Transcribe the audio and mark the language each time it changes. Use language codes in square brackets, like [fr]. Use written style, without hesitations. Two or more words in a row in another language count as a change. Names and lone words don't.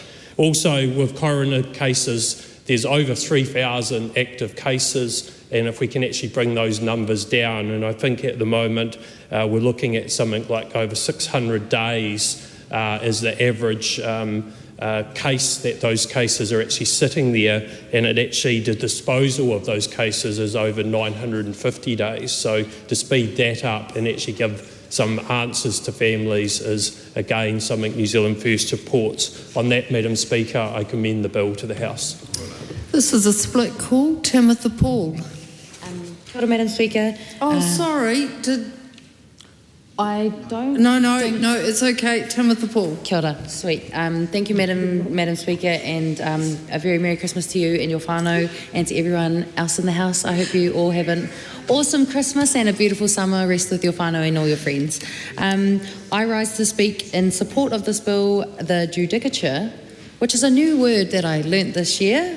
[en] Also, with coroner cases, there's over 3,000 active cases, and if we can actually bring those numbers down, and I think at the moment we're looking at something like over 600 days as the average case that those cases are actually sitting there, and it actually, the disposal of those cases is over 950 days. So to speed that up and actually give some answers to families is, again, something New Zealand First supports. On that, Madam Speaker, I commend the bill to the House. This is a split call. Timothy Paul. [mi] Kia ora, [en] Madam Speaker. Sorry. I don't... No, it's okay. Timothy Paul. [mi] Kia ora. [en] Sweet. Thank you, Madam Speaker, and a very Merry Christmas to you and your whānau and to everyone else in the House. I hope you all have an awesome Christmas and a beautiful summer. Rest with your whānau and all your friends. I rise to speak in support of this bill, the Judicature which is a new word that I learnt this year.